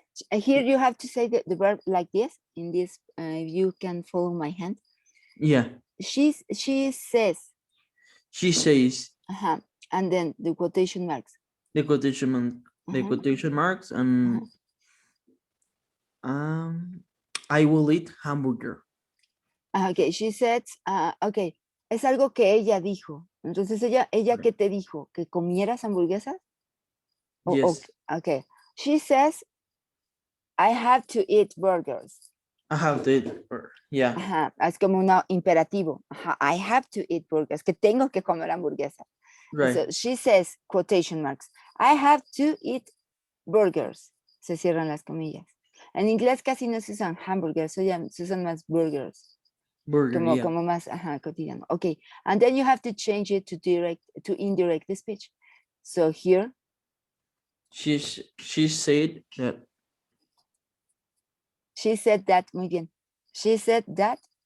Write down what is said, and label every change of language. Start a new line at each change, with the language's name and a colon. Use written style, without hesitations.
English: Here you have to say the verb like this. In this, you can follow my hand. Yeah. She says. She says. And then the quotation marks. The quotation marks and I will eat hamburger.
Spanish: Okay,
English: she said,
Spanish: okay, es algo que ella dijo. Entonces ella ¿qué te dijo? ¿Que comieras hamburguesas?
English: Yes. Okay. She says, I have to eat burgers. I have to eat burgers. Yeah.
Spanish: Es como un imperativo.
English: I have to eat burgers.
Spanish: Que tengo que comer hamburguesas.
English: Right. So she says, quotation marks, I have to eat burgers.
Spanish: Se cierran las comillas. En inglés casi no se usan hamburgers, se usan más burgers.
English: Burger,
Spanish: como más cotidiano.
English: Okay, and then you have to change it to indirect speech. So here, she said that. She said that,
Spanish: muy bien.
English: She said that